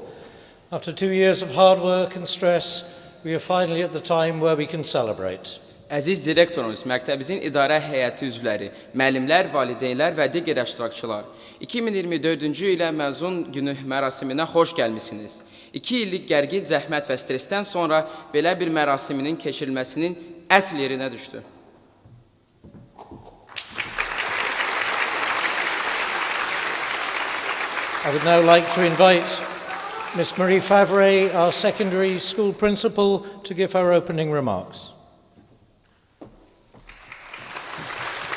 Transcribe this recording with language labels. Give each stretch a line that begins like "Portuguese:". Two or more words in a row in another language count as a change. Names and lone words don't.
English: After 2 years of hard work and stress, we are finally at the time where we can celebrate.
Azerbaijani: Əziz direktorumuz, məktəbimizin idarə heyəti üzvləri, müəllimlər, valideynlər və digər iştirakçılar, 2024-cü ilə məzun günü mərasiminə xoş gəlmisiniz. 2 illik gərgin zəhmət və stressdən sonra belə bir mərasiminin keçirilməsinin əsl yerinə düşdü.
English: I would now like to invite Miss Marie Favre, our secondary school principal, to give her opening remarks.